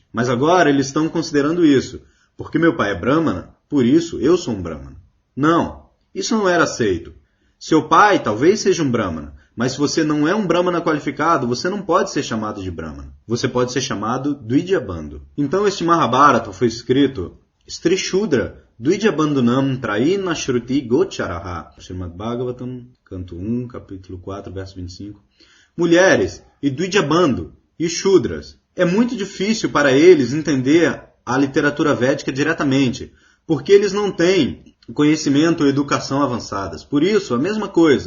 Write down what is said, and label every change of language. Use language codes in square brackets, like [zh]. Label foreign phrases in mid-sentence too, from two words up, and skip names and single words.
[pt] Mas agora eles estão considerando isso. Porque meu pai é Brahmana, por isso eu sou um Brahmana. Não, isso não era aceito. Seu pai talvez seja um Brahmana, Mas se você não é um Brahmana qualificado, você não pode ser chamado de Brahmana. Você pode ser chamado Dvija Bandhu. Então este Mahabharata foi escrito [sa] स्त्री शूद्र द्विज बन्धूनां त्रयी श्रुति गोचरा. [pt] Srimad Bhagavatam, canto 1, capítulo 4, verso 25. Mulheres e Dvija Bandhu e Shudras. É muito difícil para eles entender a literatura védica diretamente, porque eles não têm conhecimento ou educação avançadas. Por isso, a mesma coisa.